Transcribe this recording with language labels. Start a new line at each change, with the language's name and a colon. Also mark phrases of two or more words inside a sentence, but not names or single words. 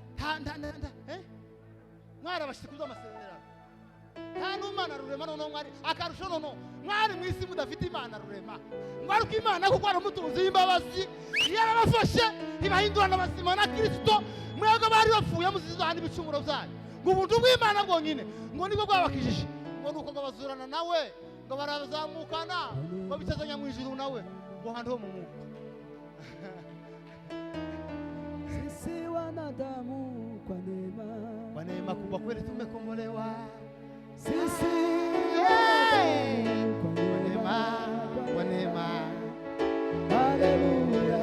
Kinyarwanda: mwari abashitsi ku by'amasezerano nta n'Imana rurema noneho mwari akarusho noneho mwari mu isi mudafite Imana rurema mwari uko Imana kuko ari umutunzi w'imbabazi yarabafashe ibahindurana abazima na Kristo mwebwe bari bapfuye muzizahana ibicumuro byanyu ngo ubuntu bw'Imana bwonyine ngo nibwo bwabakijije ngo nuko ngo bazurana nawe ngo barazamukana ngo bitazanya mu ijuru nawe ngo handi ho mu mwuka
Swahili: sisi wanadamu kwa neema kubwa kweli tumekombolewa sisi kwa neema haleluya